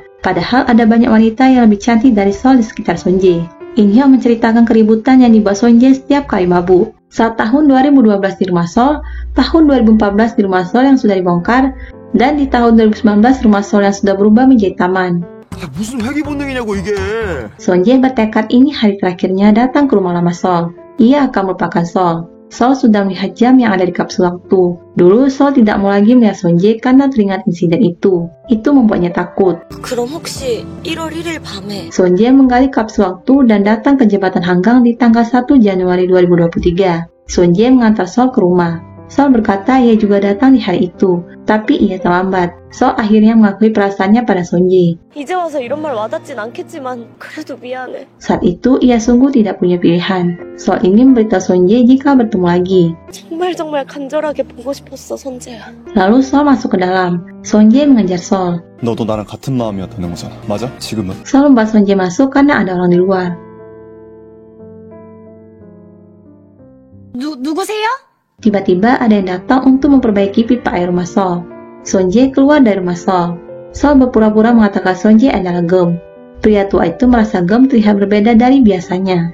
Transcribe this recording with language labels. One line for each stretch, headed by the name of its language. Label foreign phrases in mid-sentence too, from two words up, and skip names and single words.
Indonesian: Padahal ada banyak wanita yang lebih cantik dari Sol di sekitar Sonje. In-hyo menceritakan keributan yang dibuat Sonje setiap kali mabuk. Saat tahun 2012 di rumah Sol, tahun 2014 di rumah Sol yang sudah dibongkar, dan di tahun 2019 rumah Sol yang sudah berubah menjadi taman.
Korean: 무슨 회귀 본능이냐고 이게.
Indonesian: Sonje bertekad ini hari terakhirnya datang ke rumah lama Sol. Ia akan melupakan Sol. Sol sudah melihat jam yang ada di kapsul waktu. Dulu Sol tidak mau lagi melihat Sonje karena teringat insiden itu. Itu membuatnya takut.
Korean: 그럼 혹시 1월 1일 밤에
Indonesian: Sonje menggali kapsul waktu dan datang ke jembatan Hanggang di tanggal 1 Januari 2023. Sonje mengantar Sol ke rumah. Sol berkata ia juga datang di hari itu, tapi ia terlambat. Sol akhirnya mengakui perasaannya pada Sonje.
Korean: 이제 와서 이런 말 와닿진 않겠지만 그래도 미안해.
Indonesian: Saat itu ia sungguh tidak punya pilihan. Sol ingin memberitahu Sonje jika bertemu lagi.
Korean: 정말 간절하게 보고 싶었어, 선재야.
Indonesian: Lalu Sol masuk ke dalam. Sonje mengejar Sol.
Korean: 너도 나랑 같은 마음이었다는 거잖아. 맞아? 지금은?
Indonesian: Sol membuat Sonje masuk karena ada orang di luar.
Korean: 누구세요?
Indonesian: Tiba-tiba ada yang datang untuk memperbaiki pipa air rumah Sol. Sonje keluar dari rumah Sol. Sol berpura-pura mengatakan Sonje adalah Gem. Pria tua itu merasa Gem terlihat berbeda dari biasanya.